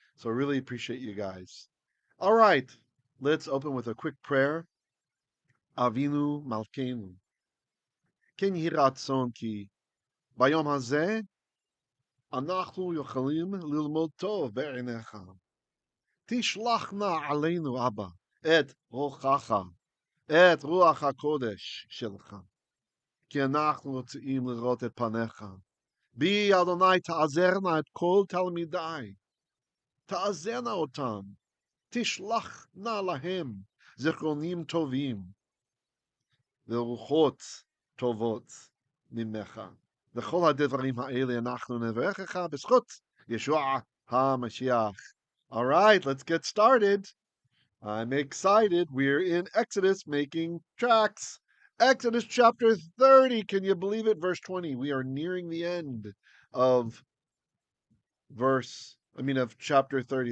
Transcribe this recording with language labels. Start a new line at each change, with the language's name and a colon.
English: So I really appreciate you guys. All right, let's open with a quick prayer.
Hebrew: Avinu Malkeinu. Ken yirchatzu ki bayom hazeh אנחנו יכולים ללמוד טוב בעיניך. תשלח נא עלינו, אבא, את רוחך, את רוח הקודש שלך, כי אנחנו רוצים לראות את פניך. בי, אדוני, תעזרנה את כל תלמידיי, תעזרנה אותם, תשלח נא להם זיכרונים טובים, ורוחות טובות ממך. וכל הדברים האלה אנחנו נברכך בזכות ישוע המשיח.
English: All right, let's get started. I'm excited. We're in Exodus making tracks. Exodus chapter 30. Can you believe it? Verse 20. We are nearing the end of of chapter 30.